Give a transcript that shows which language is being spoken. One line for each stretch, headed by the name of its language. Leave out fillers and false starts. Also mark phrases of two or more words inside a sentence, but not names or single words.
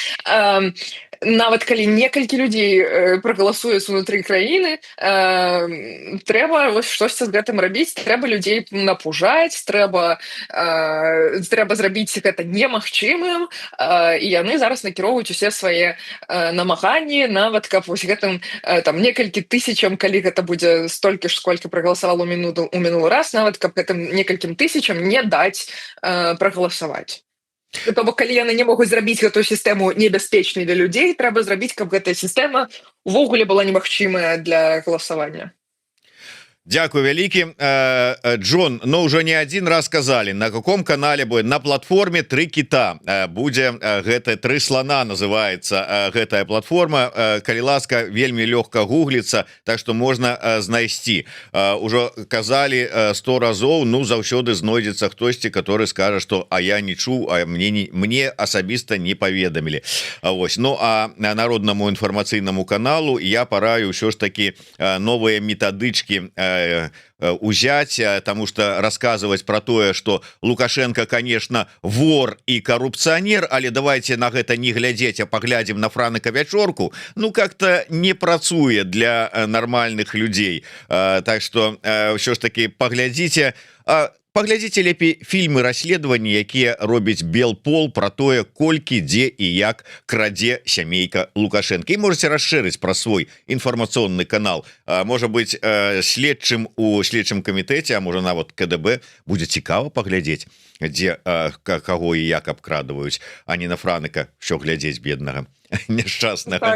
Belarusian: нават калі некалькі людзей прагаласуюць унутры краіны, трэба штосьці з гэтым рабіць, трэба людзей напужаць, трэба зрабіць гэта немагчымым, і яны зараз накіроўваюць усе свае намаганні, нават каб вось гэтым там некалькі тысячам, калі гэта будзе столькі ж, сколькі прагаласавала ў мінулы раз, нават каб гэтым некалькім тысячам не даць прагаласаваць. То бок, калі яны не могуць зрабіць гэтую сістэму небяспечнай для людзей, трэба зрабіць, каб гэтая сістэма увогуле была немагчымая для галасавання. Дякую вялікі. Джон, но ўжо не адзін раз казалі,
Russian: на каком канале будет,
Belarusian: на платформе 3 кіта будзе гэта 3 слона называется гэтая платформа. Калі ласка, вельмі лёгка гугліцца, так што можна знайсці. Ужо казалі 100 разоў, ну заўсёды знойдзецца хтосьці, который скажа, што а я не чуў, а мне асабіста не паведамілі. Вось. Ну а народнаму інфармацыйнаму каналу я параю ўсё ж таки новыя метадычкі узять,
Russian: потому что рассказывать про тое, что Лукашенко, конечно, вор и коррупционер,
Belarusian: але давайте на гэта не глядзець, а поглядим на Франыка Вячорку,
Russian: ну как-то
Belarusian: не працуе для нормальных людей. Так что ўсё ж таки поглядзіце, паглядзіце лепей фільмы расследавання, якія робіць Белпол про тое, колькі, дзе і як крадзе сямейка Лукашенко. І можете расширыць про свой інфармацыйны канал. Можа быть, следчым у следчым камітэце, а можа нават КДБ будзе цікава паглядзець, дзе каго і як абкрадваюць, а не на Франыка що глядзець беднага няшчаснага.